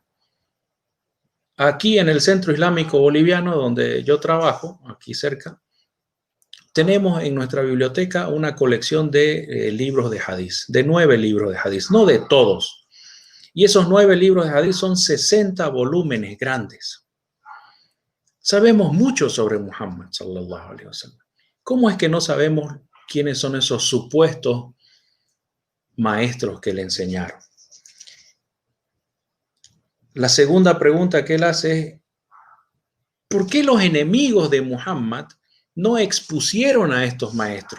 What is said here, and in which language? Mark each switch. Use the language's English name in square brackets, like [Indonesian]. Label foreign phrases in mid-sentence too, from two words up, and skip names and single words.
[Spanish] Aquí en el Centro Islámico Boliviano, donde yo trabajo, aquí cerca, tenemos en nuestra biblioteca una colección de libros de hadith, de 9 libros de hadith, no de todos. Y esos 9 libros de hadith son 60 volúmenes grandes. Sabemos mucho sobre Muhammad, [Arabic] صلى الله عليه وسلم. [Spanish] ¿Cómo es que no sabemos quiénes son esos supuestos maestros que le enseñaron? La segunda pregunta que él hace es, ¿por qué los enemigos de Muhammad no expusieron a estos maestros?